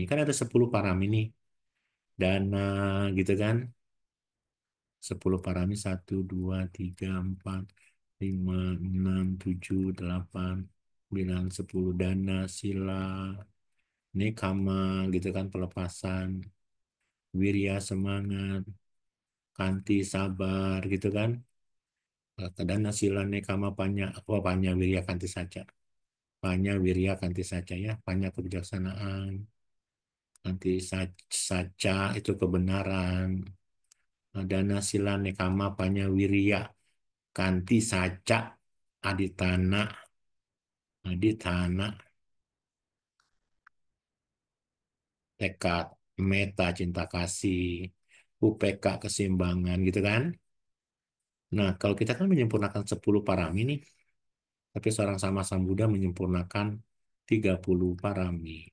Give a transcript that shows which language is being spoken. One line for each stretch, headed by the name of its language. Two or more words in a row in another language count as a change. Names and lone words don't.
Indonesian: Kan ada 10 parami nih, dana gitu kan, 10 parami, 1, 2, 3, 4, 5, 6, 7, 8, 9, 10,
Pali: dana, sila, nekama
Indonesian: gitu kan, pelepasan, wirya, semangat, kanti, sabar gitu kan.
Pali: Dana, sila, nekama, panya, apa panya, wirya, kanti saja. Panya, wirya, kanti saja
Indonesian: ya. Panya kebijaksanaan,
Pali: kanti saja
Indonesian: itu kebenaran.
Pali: Dana, sila, nekama, panya, wirya, kanti saja, aditana, aditana, tekad, meta,
Indonesian: cinta kasih,
Pali: upeka,
Indonesian: keseimbangan gitu kan. Nah, kalau kita kan menyempurnakan 10 parami nih, tapi seorang sama Sang Buddha menyempurnakan 30 parami.